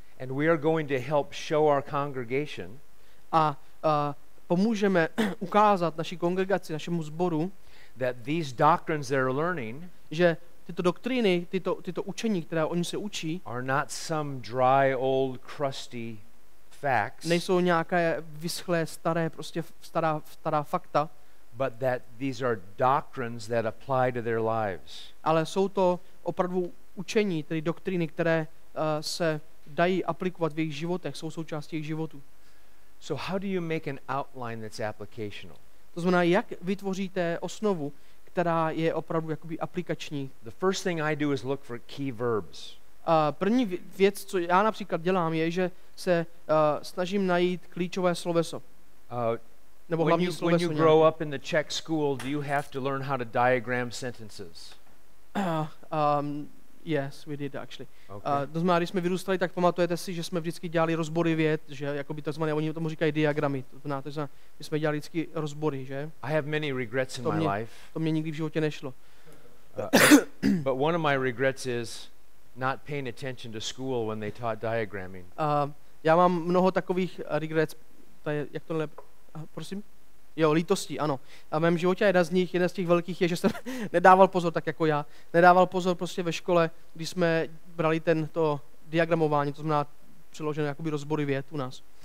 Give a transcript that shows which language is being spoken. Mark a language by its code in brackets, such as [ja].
[en] And we are going to help show our congregation [cs] A pomůžeme ukázat naší kongregaci, našemu sboru, [en] that these doctrines they're learning [cs] že tyto doktríny, tyto učení, které oni se učí, [en] are not some dry, old, crusty facts, [cs] nejsou nějaké vyschlé, stará fakta, [en] but that these are doctrines that apply to their lives. [cs] ale jsou to opravdu učení, tedy doktríny, které se dají aplikovat v jejich životech, jsou součástí jejich životů. [en] So how do you make an outline that's applicational? [cs] To znamená, jak vytvoříte osnovu, která je opravdu jakoby aplikační. [en] The first thing I do is look for key verbs. [cs] První věc, co já například dělám, je, že se snažím najít klíčové sloveso. Nebo hlavní sloveso. [en] When you grow up in the Czech school, do you have to learn how to diagram sentences? Yes, we did actually. Okay. [cs] To znamená, když jsme vyrůstali, tak pamatujete si, že jsme vždycky dělali rozbory vět, že jakoby takzvané, oni tomu říkají diagramy. To znamená, že jsme dělali vždycky rozbory, že? [en] I have many regrets in my life. [cs] To mě nikdy v životě nešlo. [en] But one of my regrets is not paying attention to school when they taught diagramming. [cs] Já mám mnoho takových regrets, jak to prosím? Jo, lítostí, ano. A v mém životě jeden z těch velkých je, že jsem nedával pozor, tak jako já. Nedával pozor prostě ve škole, když jsme brali to diagramování, to znamená přeložené jakoby rozbory vět u nás.